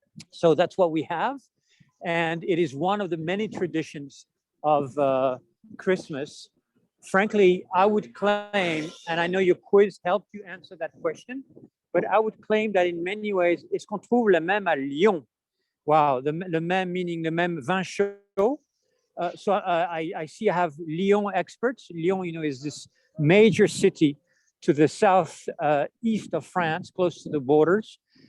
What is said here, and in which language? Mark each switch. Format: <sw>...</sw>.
<en>So that's what we have. And it is one of the many traditions of Christmas. Frankly, I would claim, and I know your quiz helped you answer that question, but I would claim that in many ways,</en> <fr>est-ce qu'on trouve le même à Lyon?</fr> <en>Wow,</en> <fr>le même</fr> <en>meaning the</en> <fr>même vin chaud.</fr> <en>So I see I have Lyon experts. Lyon, you know, is this major city to the south east of France, close to the borders.</en>